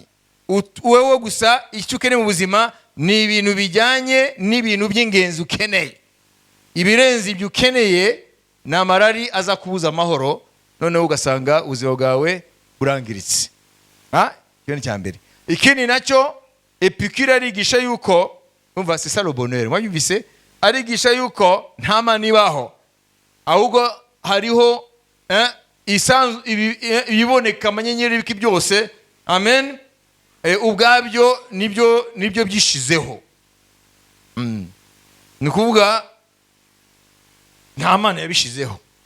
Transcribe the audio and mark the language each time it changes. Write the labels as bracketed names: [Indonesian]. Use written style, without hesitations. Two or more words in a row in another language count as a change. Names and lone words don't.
[Kinyarwanda] Wewe gusa icyo ukeneye mu buzima ni ibintu bijyanye n'ibintu by'ingenzi ukeneye. Ibirenze ibyo ukeneye ni amarari aza kubuza amahoro, noneho ugasanga ubuzima bwawe burangiritse. Cyo ni cyambere. Ikindi nacyo Epicure arigisha yuko, umva [French] c'est ça le bonheur, [Kinyarwanda] mwabivise, arigisha yuko nta mana ibaho, ahubwo hariho ibiboneka amanyenyeri biki byose, amen, ubwabyo nibyo byishizeho. Ni kuvuga nta mana yabishizeho.